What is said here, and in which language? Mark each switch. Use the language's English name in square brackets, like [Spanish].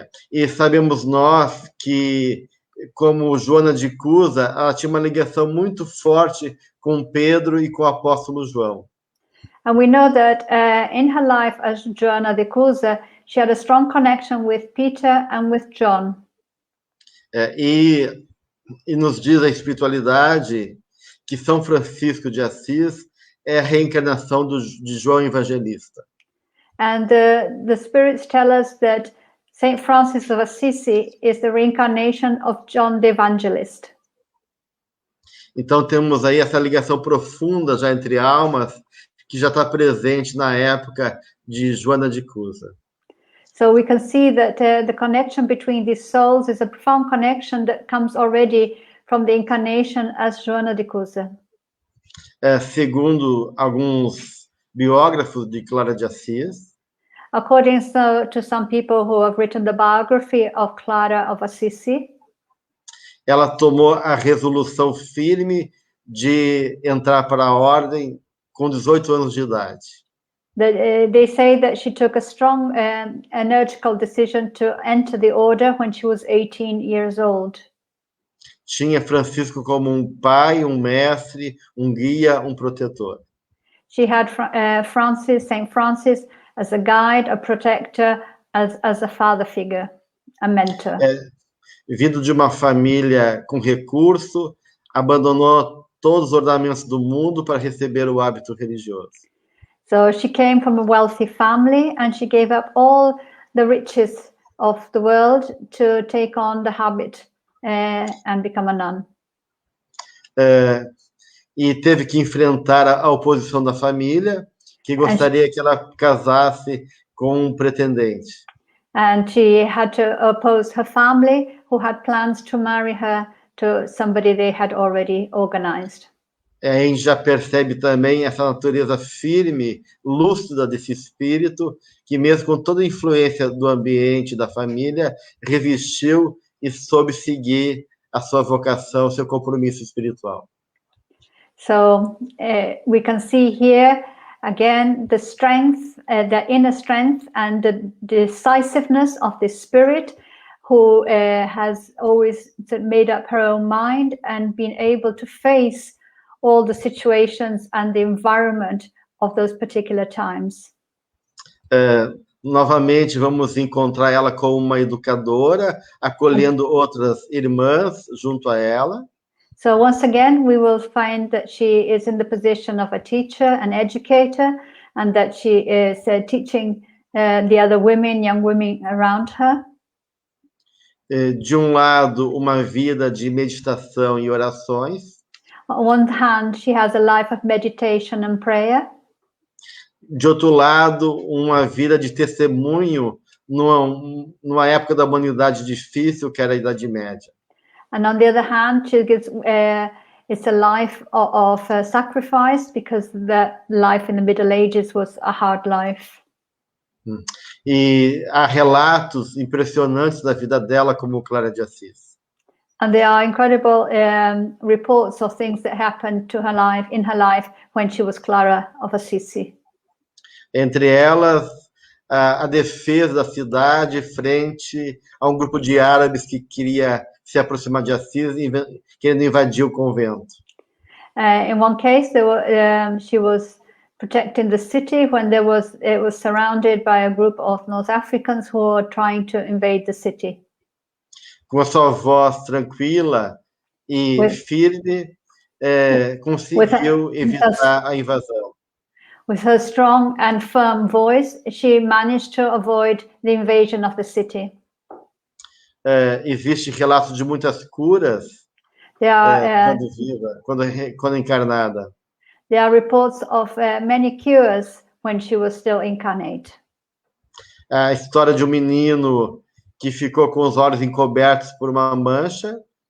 [Portuguese] E sabemos nós que, como Joana de Cusa, ela tinha uma ligação muito forte com Pedro e com o apóstolo João. [English] And we know that in her life as Joana de Cusa, she had a strong connection with Peter and with John. [Portuguese] E nos diz a espiritualidade que São Francisco de Assis é a reencarnação de João Evangelista. [English] And the spirits tell us that Saint Francis of Assisi is the reincarnation of John the Evangelist. [Portuguese] Então temos aí essa ligação profunda já entre almas que já está presente na época de Joana de Cusa. [English] So we can see that the connection between these souls is a profound connection that comes already from the incarnation as Joana de Cusa. [Portuguese] Segundo alguns biógrafos de Clara de Assis, [English] according to some people who have written the biography of Clara of Assisi, [Portuguese] ela tomou a resolução firme de entrar para a ordem com 18 anos de idade. [English] They say that she took a strong energical decision to enter the order when she was 18 years old. [Portuguese] Tinha Francisco como pai, mestre, guia, protetor. [English] She had Saint Francis as a guide, a protector, as a father figure, a mentor. [Portuguese] Vindo de uma família com recurso, abandonou todos os ornamentos do mundo para receber o hábito religioso. [English] So she came from a wealthy family and she gave up all the riches of the world to take on the habit and become a nun. [Portuguese] E teve que enfrentar a oposição da família, que gostaria que ela casasse com pretendente. [English] And she had to oppose her family, who had plans to marry her to somebody they had already organized. [Portuguese] A gente já percebe também essa natureza firme, lúcida desse espírito, que mesmo com toda a influência do ambiente, da família, resistiu e soube seguir a sua vocação, seu compromisso espiritual. [English] So we can see here again the strength, the inner strength and the decisiveness of the spirit who has always made up her own mind and been able to face all the situations and the environment of those particular times. [Portuguese] Novamente, vamos encontrar ela como uma educadora, acolhendo outras irmãs junto a ela. [English] So once again, we will find that she is in the position of a teacher, an educator, and that she is teaching the other women, young women around her. [Portuguese] De um lado, uma vida de meditação e orações. [English] On one hand, she has a life of meditation and prayer. [Portuguese] De outro lado, uma vida de testemunho numa época da humanidade difícil, que era a Idade Média. [English] And on the other hand, she gives it's a life of sacrifice, because the life in the Middle Ages was a hard life. [Portuguese] E há relatos impressionantes da vida dela, como Clara de Assis. [English] And there are incredible reports of things that happened to her life, in her life, when she was Clara of Assisi. [Portuguese] Entre elas, a defesa da cidade frente a um grupo de árabes que queria se aproximar de Assis, querendo invadir o convento. [English] In one case, she was protecting the city when it was surrounded by a group of North Africans who were trying to invade the city. [Portuguese] Com a sua voz tranquila e firme, conseguiu evitar a invasão. [English] With her strong and firm voice, she managed to avoid the invasion of the city. [Portuguese] Existe relato de muitas curas quando viva, quando encarnada. [English] There are reports of many cures when she was still incarnate. [Portuguese] A história de um menino que ficou com os olhos encobertos por uma mancha.